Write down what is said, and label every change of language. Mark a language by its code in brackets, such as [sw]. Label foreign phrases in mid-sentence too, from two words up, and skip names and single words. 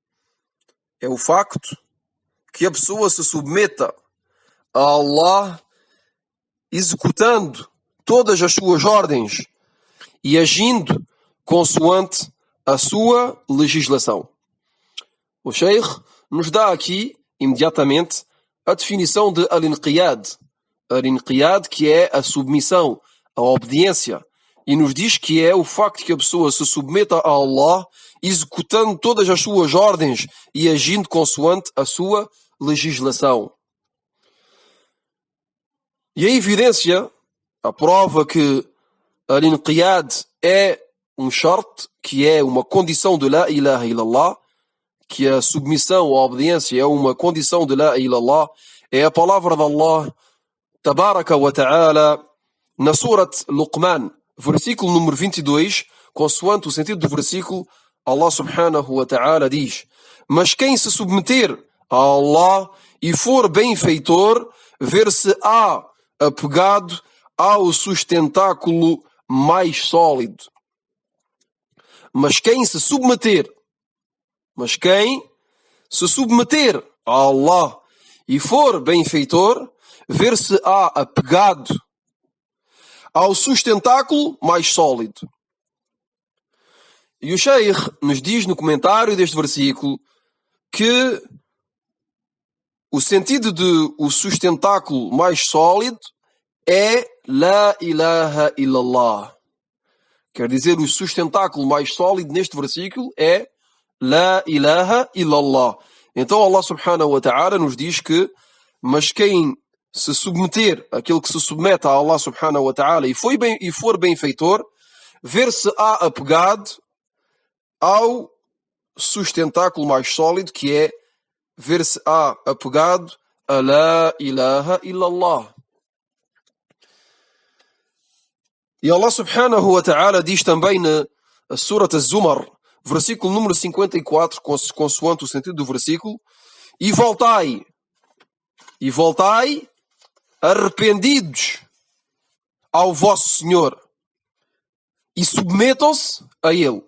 [pt] se submeta a Allah, executando todas as suas ordens e agindo consoante a sua legislação. O Sheikh nos dá aqui, imediatamente, a definição de al-inqiyad. Al-inqiyad, que é a submissão, a obediência, e nos diz que é o facto que a pessoa se submeta a Allah, executando todas as suas ordens e agindo consoante a sua legislação. E a evidência, a prova que al-inqiyad é um shart, que é uma condição de [ar] la ilaha [pt] illallah, que a submissão, a obediência é uma condição de [ar] la ilaha illallah, [pt] é a palavra de Allah, [ar] tabaraka wa ta'ala, [pt] na surat Luqman, versículo número 22, consoante o sentido do versículo, Allah [ar] subhanahu wa ta'ala [pt] diz: mas quem se submeter a Allah e for benfeitor, ver-se-á apegado ao sustentáculo mais sólido. Mas quem se submeter a Allah e for benfeitor, ver-se-á apegado ao sustentáculo mais sólido. E o Sheikh nos diz no comentário deste versículo que o sentido de o sustentáculo mais sólido é [ar] la ilaha illallah. [pt] Quer dizer, o sustentáculo mais sólido neste versículo é [ar] la ilaha illallah. [pt] Então Allah [ar] subhanahu wa ta'ala [pt] nos diz que, mas quem se submeter, aquele que se submete a Allah [ar] subhanahu wa ta'ala [pt] e for benfeitor, ver-se-á apegado ao sustentáculo mais sólido, que é ver-se-á apegado a [ar] la ilaha illallah. [pt] E Allah [ar] subhanahu wa ta'ala [pt] diz também na Surat Az-Zumar, versículo número 54, consoante o sentido do versículo: e voltai arrependidos ao vosso Senhor e submetam-se a Ele.